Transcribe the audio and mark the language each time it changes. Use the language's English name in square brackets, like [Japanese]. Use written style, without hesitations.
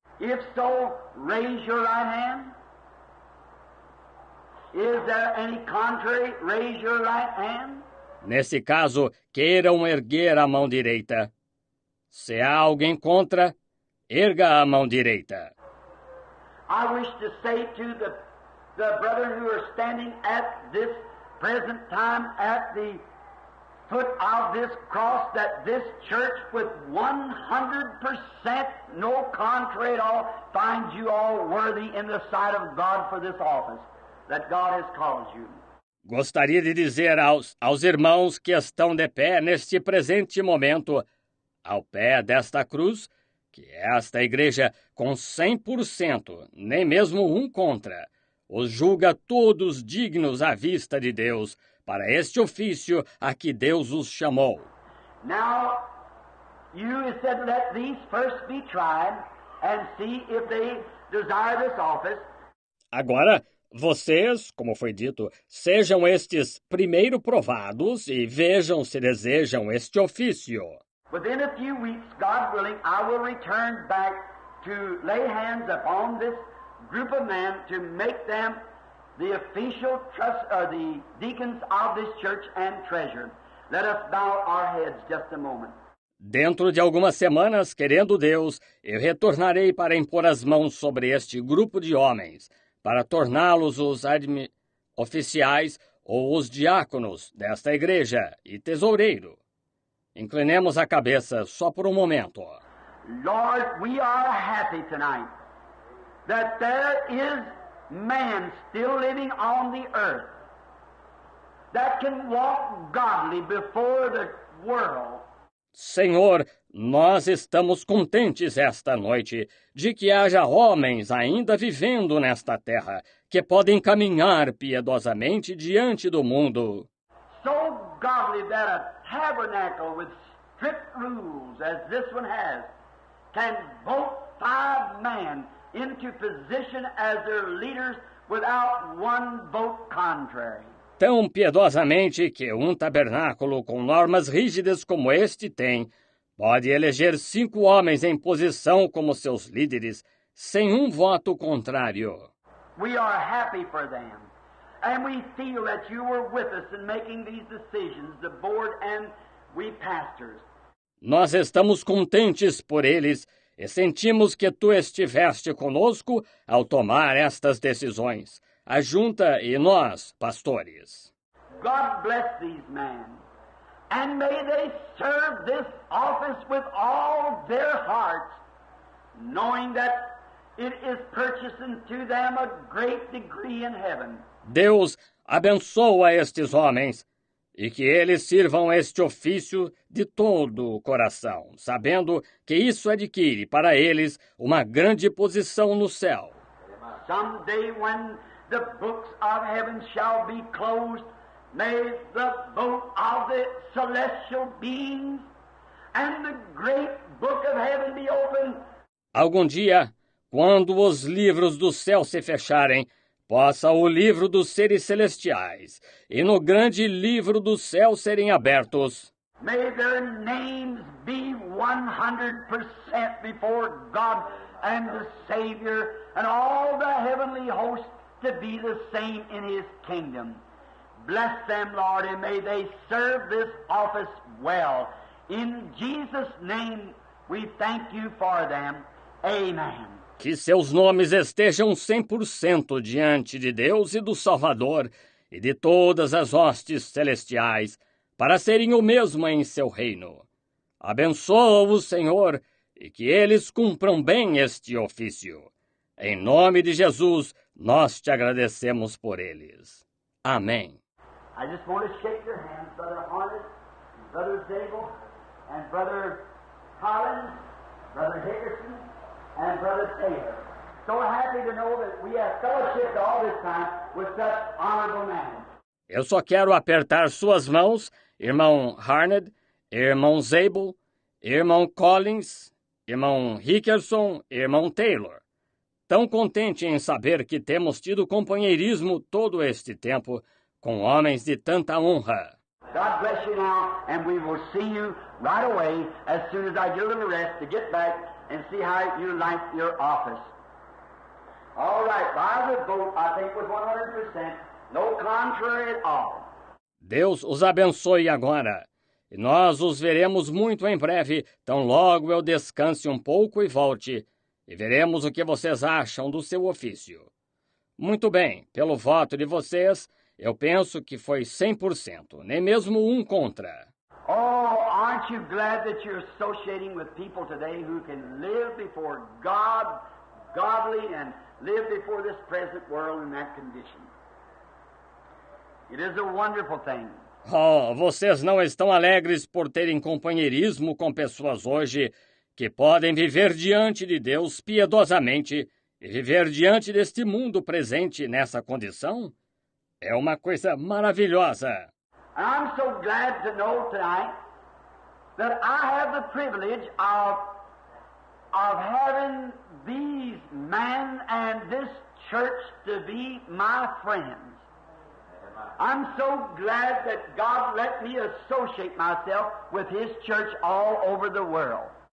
[English] If so, raise your right hand. Is there any contrary? Raise your right hand. [Portuguese] Nesse caso, queiram erguer a mão direita. Se há alguém contra, erga a mão direita. [English] I wish to say to the brethren who are standing at this present time at the foot of this cross that this church with 100% no contrary at all finds you all worthy in the sight of God for this office that God has called you. [Portuguese] Gostaria de dizer aos irmãos que estão de pé neste presente momento, ao pé desta cruz, que esta igreja com 100%, nem mesmo um contra, os julga todos dignos à vista de Deus para este ofício a que Deus os chamou. [English] Now, you said let these first be tried and see if they desire this office. [Portuguese] Agora, vocês, como foi dito, sejam estes primeiro provados e vejam se desejam este ofício. [English] Within a few weeks, God willing, I will return back to lay hands upon this group of men to make them the official the deacons of this church and treasurer. Let us bow our heads just a moment. [Portuguese] Dentro de algumas semanas, querendo Deus, eu retornarei para impor as mãos sobre este grupo de homens, para torná-los os oficiais ou os diáconos desta igreja e tesoureiro. Inclinemos a cabeça só por um momento. [English] Lord, we are happy tonight that there is man still living on the earth that can walk godly before the world. [Portuguese] Senhor, nós estamos contentes esta noite de que haja homens ainda vivendo nesta terra que podem caminhar piedosamente diante do mundo. [English] So godly that a tabernacle with strict rules, as this one has, can vote 5 men into position as their leaders without one vote contrary. [Portuguese] Tão piedosamente que um tabernáculo com normas rígidas como este tem, pode eleger 5 homens em posição como seus líderes, sem um voto contrário. [English] We are happy for them. And we feel that you were with us in making these decisions, the board and we pastors. [Portuguese] Nós estamos contentes por eles e sentimos que tu estiveste conosco ao tomar estas decisões, a junta e nós, pastores. [English] God bless these men, and may they serve this office with all their hearts, knowing that it is purchasing to them a great degree in heaven. [Portuguese] Deus abençoa estes homens e que eles sirvam este ofício de todo o coração, sabendo que isso adquire para eles uma grande posição no céu. [English] Someday when the books of heaven shall be closed, may the vote of the celestial beings and the great book of heaven be opened. [Portuguese] Algum dia, quando os livros do céu se fecharem, possa o livro dos seres celestiais e no grande livro do céu serem abertos. [English] May their names be 100% before God and the Savior and all the heavenly hosts to be the same in His kingdom. Bless them, Lord, and may they serve this office well. In Jesus' name we thank you for them. Amen. [Portuguese] Que seus nomes estejam 100% diante de Deus e do Salvador e de todas as hostes celestiais, para serem o mesmo em seu reino. Abençoa-os, Senhor, e que eles cumpram bem este ofício. Em nome de Jesus, nós te agradecemos por eles. Amém. [English] I just want to shake your hands, Brother Harnett, Brother Zabel, and Brother Collins, Brother Hickerson, and Brother Taylor. So happy to know that we have fellowship all this time with such honorable men. [Portuguese] Eu só quero apertar suas mãos, irmão Harned, irmão Zabel, irmão Collins, irmão Rickerson, irmão Taylor. Tão contente em saber que temos tido companheirismo todo este tempo com homens de tanta honra. [English] God bless you now, and we will see you right away as soon as I get a little rest to get back and see how you like your office. All right, by the vote, I think was 100%, no contrary at all. [Portuguese] Deus os abençoe agora. E nós os veremos muito em breve, tão logo eu descanse um pouco e volte, e veremos o que vocês acham do seu ofício. Muito bem, pelo voto de vocês, eu penso que foi 100%, nem mesmo um contra. [English] Oh, aren't you glad that you're associating with people today who can live before God, godly, and live before this present world in that condition? It is a wonderful thing. [Portuguese] Oh, vocês não estão alegres por terem companheirismo com pessoas hoje que podem viver diante de Deus piedosamente e viver diante deste mundo presente nessa condição? É uma coisa maravilhosa. [English] And I'm so glad to know tonight that I have the privilege of having these men and this church to be my friends. I'm so glad that God let me associate myself with His church all over the world.